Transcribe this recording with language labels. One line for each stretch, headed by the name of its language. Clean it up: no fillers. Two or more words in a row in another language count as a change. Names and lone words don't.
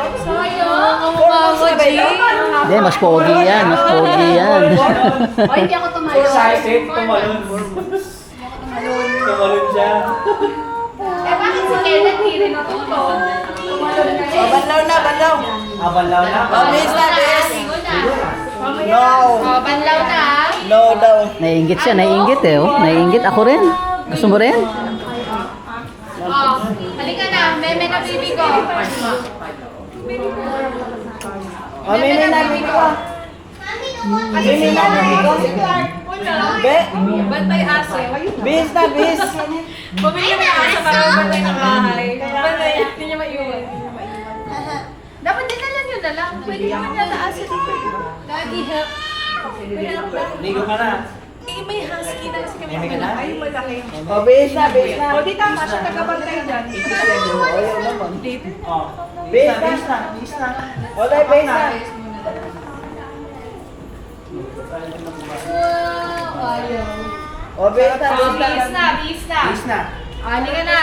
Filipino: Sayang, ang mukha ko, G. Hindi, mas pogi yan. Mas pogi yan. O, hindi ako tumalon. Excited, tumalon. Tumalon siya. Eh, bakit si Kenneth hindi rin natulog? Tumalon na rin. Banlaw na, banlaw. Abalaw na. Bis na, bis. No. O, banlaw na. No daw. Naiingit siya, naiingit eh. Oh. Naiingit ako rin. Gusto mo rin? O, halika na, meme na bibi ko. Mimi na, bibi ko. Mimi na, bibi ko. Be. Bantay aso. Bis na, bis. Bumili kami ng aso para bantay ng bahay. Bantay, hindi niya maiwan. Dapat dinala nyo na lang. Pwede naman yata aso dito. Lagi help. Ligo ka na. Eh, may husky na kasi kami. Meme ka na? Ay, malaki. O, bis na, bis na. O, di tama siya tagabantay dyan. Ayaw naman. Oh. Bis na. Bis na. Bis na. Wala, bis na. Wow, ayaw. O, bis na, bis na. Bis na, bis na. Bis na. Halika na.